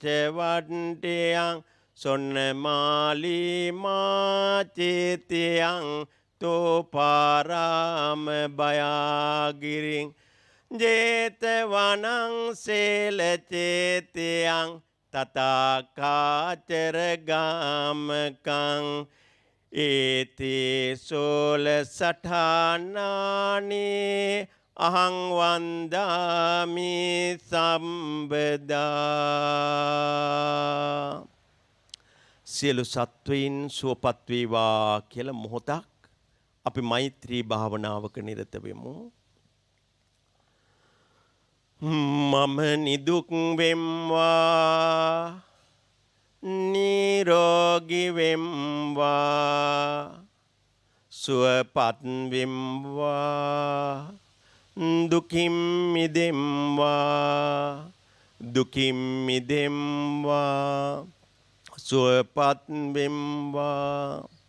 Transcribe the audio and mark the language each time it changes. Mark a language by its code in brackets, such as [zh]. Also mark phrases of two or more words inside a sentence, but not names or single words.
[pi] වට්ටියං සොන්නමාලී මාචේතියං තෝපාරාම බයාගිරින් ජේතවනං සේලචේතියං තථාකාචර ගාමකං ඒතේ සෝල සඨානානි අහං වන්දාමි [si] සම්බදා සියලු සත්වයින් සුවපත් වේවා කියලා මොහොතක් අපි මෛත්‍රී භාවනාවක නිරත වෙමු. මම නිදුක් වෙම්වා නිරෝගී වෙම්වා සුවපත් වෙම්වා දුකින් මිදෙම්වා දුකින් මිදෙම්වා සුවපත් වෙම්වා